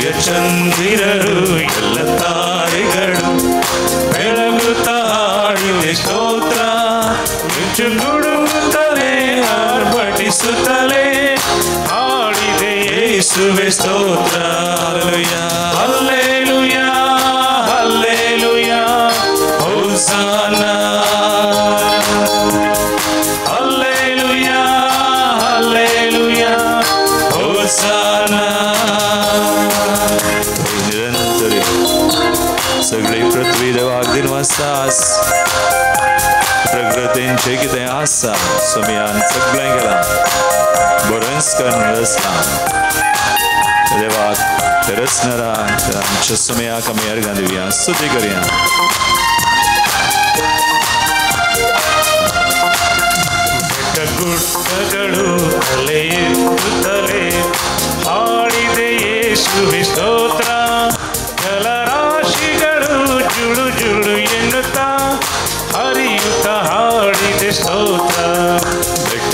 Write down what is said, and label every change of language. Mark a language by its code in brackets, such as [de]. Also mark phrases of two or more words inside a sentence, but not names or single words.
[kn] ಚಂದಿರರು ಎಲ್ಲ ತಾರೆಗಳು ಬೆಳಗುತ್ತ ಹಾಡಿದೆ ಸ್ತೋತ್ರ ಮಿಂಚು ಗುಡುಗುತ್ತಲೇ ಆರ್ಭಟಿಸುತ್ತಲೇ ಹಾಡಿದೆ ಯೇಸುವೆ ಸ್ತೋತ್ರ ಹಲ್ಲೆಲೂಯಾ ಹಲ್ಲೆಲೂಯಾ ಹೋಸನಾ ಹಲ್ಲೆಲೂಯಾ ಹಲ್ಲೆಲೂಯಾ ಹೋಸನಾ [kok] निरंतर सगळे पृथ्वी देवाक दिनवासास प्रकृतींचे कितें आसा समयान सगळें केलां बरेंच करून रचलां देवाक रचणारा आमच्या समयाक आमी अर्घां दिवया स्तुती करया [kn] ಗುಡ್ಡಗಳು ತಲೆ ಎತ್ತುತ್ತಲೇ ಹಾಡಿದೆ ಯೇಸುವೆ ಸ್ತೋತ್ರ ಜಲರಾಶಿಗಳು ಜುಳು ಜುಳು ಎನ್ನುತ್ತಾ ಹರಿಯುತ್ತ ಹಾಡಿದೆ ಸ್ತೋತ್ರ ಬೆಟ್ಟ